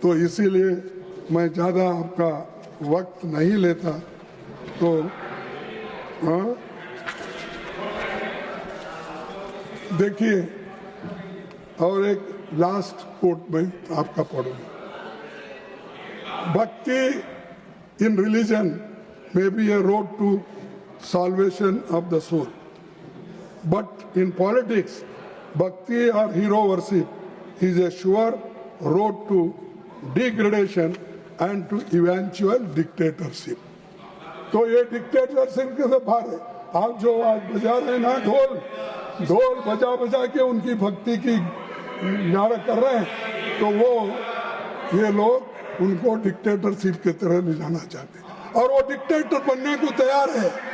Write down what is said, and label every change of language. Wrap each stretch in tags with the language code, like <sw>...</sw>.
<hi>तो इसीलिए मैं ज्यादा आपका वक्त नहीं लेता। तो देखिए, और एक लास्ट कोट में आपका पढ़ूंगा।</hi> <en>Bhakti in religion may be a road to salvation of the soul, but in politics, bhakti or hero worship is a sure road to degradation and to eventual dictatorship.</en> <hi>तो ये डिक्टेटरशिप के से बाहर है। आप जो आज बजा रहे हैं ना, ढोल बजा के उनकी भक्ति की नारा कर रहे हैं, तो वो ये लोग उनको डिक्टेटरशिप की तरह ले जाना चाहते हैं और वो डिक्टेटर बनने को तैयार है।</hi>